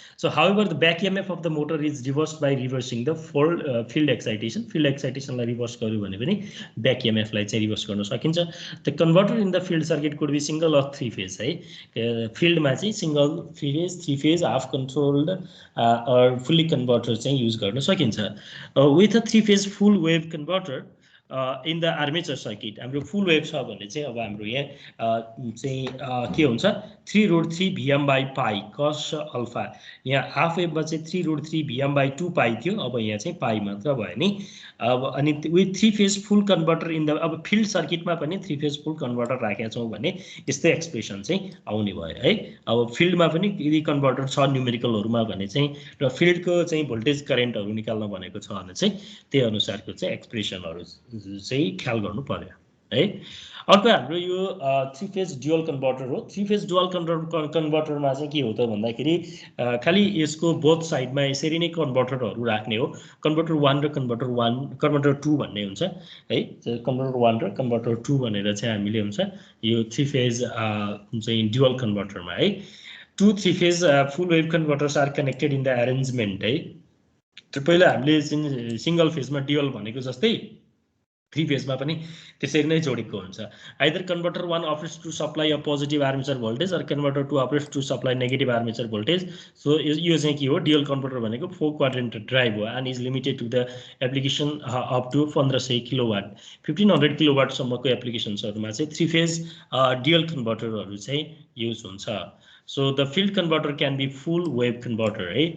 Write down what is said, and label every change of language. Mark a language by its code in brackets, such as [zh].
[en] So however, the back EMF of the motor is reversed by reversing the field excitation. [ne] Field excitation लाई reverse गर्यो भने पनि back EMF लाई चाहिँ reverse गर्न सकिन्छ। [en] The converter in the field circuit could be single or 3 phase है। [ne] field मा चाहिँ single phase, 3 phase, half controlled or fully converter चाहिँ use गर्न सकिन्छ। [en] With a 3 phase full wave converter in the armature circuit [ne] हाम्रो फुल wave छ भने चाहिँ अब हाम्रो यहाँ चाहिँ के हुन्छ 3√3 Vm/π cos अल्फा। यहाँ हाफ वेभमा चाहिँ 3√3 Vm/2 पाइ थियो, अब यहाँ चाहिँ पाइ मात्र भयो नि। अब अनि with 3 phase full converter in the अब फिल्ड सर्किटमा पनि 3 फेज फुल कन्भर्टर राखेका छौँ भने यस्तै एक्सप्रेसन चाहिँ आउने भयो है। अब फिल्डमा पनि यदि कन्भर्टर छ न्युमेरिकलहरूमा भने चाहिँ र फिल्डको चाहिँ भोल्टेज करेन्टहरू निकाल्न भनेको छ भने चाहिँ त्यही अनुसारको चाहिँ एक्सप्रेसनहरू चाहिँ ख्याल गर्नु पर्यो है। अर्को हाम्रो यो 3 फेज ड्युअल कन्भर्टर हो। 3 फेज ड्युअल कन्भर्टरमा चाहिँ के हो त भन्दाखेरि खालि यसको बोथ साइडमा यसरी नै कन्भर्टरहरू राख्ने हो। कन्भर्टर 1 र कन्भर्टर 2 भन्ने हुन्छ है। कन्भर्टर 1 र कन्भर्टर 2 भनेर चाहिँ हामीले हुन्छ यो 3 फेज चाहिँ ड्युअल कन्भर्टरमा है। [en] 2 3 phase full wave converters are connected in the arrangement है। [ne] पहिला हामीले सिंगल फेजमा ड्युअल भनेको जस्तै 3 फेजमा पनि त्यसरी नै जोडेको हुन्छ। [en] Either converter 1 operates to supply a positive armature voltage or converter 2 operates to supply negative armature voltage. [ne] So यो चाहिँ के हो ड्युअल कन्भर्टर भनेको 4 क्वाड्रेन्ट ड्राइभ हो [en] and is limited to the application up to 1500 [ne] kilowatt 1500 किलोवाटसम्मको एप्लिकेसन्सहरूमा चाहिँ 3 phase dual कन्भर्टरहरू चाहिँ use हुन्छ। [en] So the field converter can be full wave converter है।